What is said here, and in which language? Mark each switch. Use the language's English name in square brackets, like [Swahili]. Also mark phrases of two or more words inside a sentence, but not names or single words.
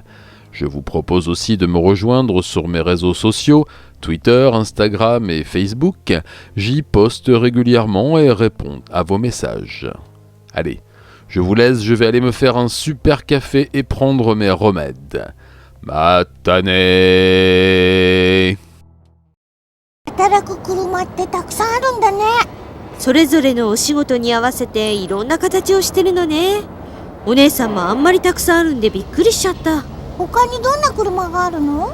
[French] Je vous propose aussi de me rejoindre sur mes réseaux sociaux, Twitter, Instagram et Facebook. J'y poste régulièrement et réponds à vos messages. Allez, je vous laisse, je vais aller me faire un super café et prendre mes remèdes. Matane! [Japanese] 働く車ってたくさんあるんだね。それぞれのお仕事に合わせていろんな形をしてるのね。お姉さんもあんまりたくさんあるんでびっくりしちゃった。他にどんな車があるの？